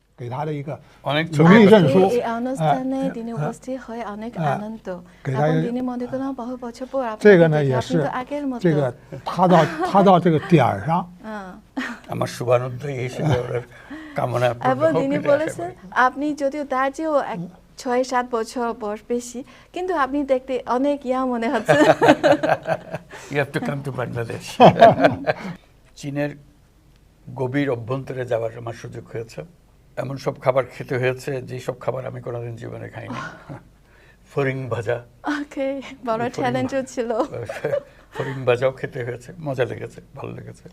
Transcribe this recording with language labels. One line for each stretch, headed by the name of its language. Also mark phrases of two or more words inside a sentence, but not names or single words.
Chinese: 给他的一个
Bangla: অনেক
Chinese: 荣
Bangla: ছবি
Chinese: 誉证书
Bangla: এই অনুষ্ঠানে তিনি উপস্থিত হয়ে অনেক আনন্দ
Chinese: 给他
Bangla: এবং তিনি মনে করলাম বহু বছর পর
Chinese: 这个
Bangla: আপনাকে
Chinese: 呢
Bangla: দেখে
Chinese: 也
Bangla: আপনি
Chinese: 是
Bangla: তো আগের মতো
Chinese: 这个他到这个点儿上，
Bangla: আমার শুভানুধ্যায়ী হিসেবে ওনার কামনা এবং পূর্ণ হোক তিনি এটা আশা বলেছেন করি। আপনি যদিও তার চেয়েও 6-7 বছর বয়স বেশি কিন্তু আপনি দেখতে অনেক ইয়া মনে হচ্ছে
English: You have to come to Bangladesh.
Bangla: চীনের গভীর অভ্যন্তরে যাওয়ার আমার সুযোগ হয়েছে। এমন সব খাবার খেতে হয়েছে যে সব খাবার আমি কোনোদিন জীবনে খাইনি। ফড়িং ভাজা, ওকে বড় চ্যালেঞ্জও ছিল ফড়িং ভাজাও খেতে হয়েছে, মজা লেগেছে, ভালো লেগেছে।